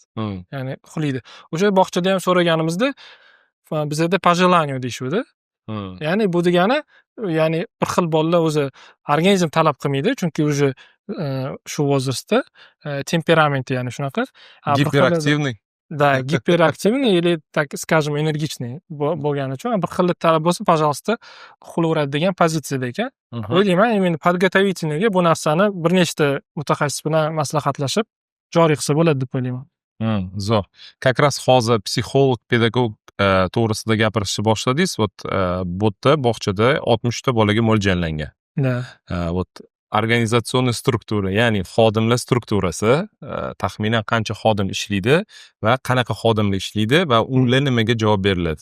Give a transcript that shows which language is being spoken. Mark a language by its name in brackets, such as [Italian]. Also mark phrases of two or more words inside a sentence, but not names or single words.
[Uzbek] Ya'ni uxlaydi. O'sha bog'chada ham so'raganimizda, bizda пожелание deyishuvdi. Ya'ni bu degani, ya'ni bir xil bolalar o'zi organizm talab qilmaydi, chunki o'zi shu возрастda temperamenti, ya'ni shunaqa giperaktivniy. [Russian] Да, гиперактивный или, так скажем, энергичный [Uzbek] bo'lgani uchun bir xil talab bo'lsa, пожалуйста, uxlaveradi degan pozitsiyada ekan. O'ylayman, [Russian] именно подготовительныйga [Uzbek] bu narsani bir nechta mutaxassis bilan maslahatlashib joriy qilsa bo'ladi deb o'ylayman. Zo'r. [Russian] Как раз [Uzbek] hozir psixolog, pedagog to'g'risida gapirishni boshladingiz. Bu yerda bog'chada 60 ta bolaga mo'ljallangan. Organizatsion struktura, ya'ni xodimlar strukturasi, taxminan qancha xodim ishlaydi va qanaqa xodimlar ishlaydi va ular nimaga javob beriladi.